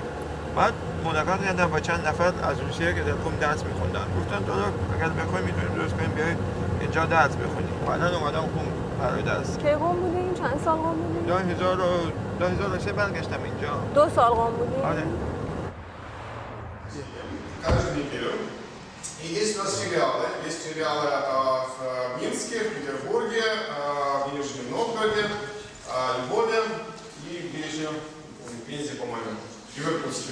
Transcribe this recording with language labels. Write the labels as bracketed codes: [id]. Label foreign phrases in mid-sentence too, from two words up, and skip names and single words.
[fa] بعد ملاقات کردم با چند نفر از روسیه که در قم درس می‌خوندن. گفتن تو اگر بخوایم میتونیم درست کنیم بیای اینجا درس بخونیم. بعداً اومدم قم برای درس. کی قم بودین؟ چند سال قم بودین؟ 2003 برگشتم اینجا. 2 سال قم بودین؟ آره. [ru] Каждую неделю. И есть у нас филиалы. Есть филиалы в Минске, в Петербурге, в Нижнем Новгороде, Львове и где еще? В Пензе, по-моему, в Иркутске.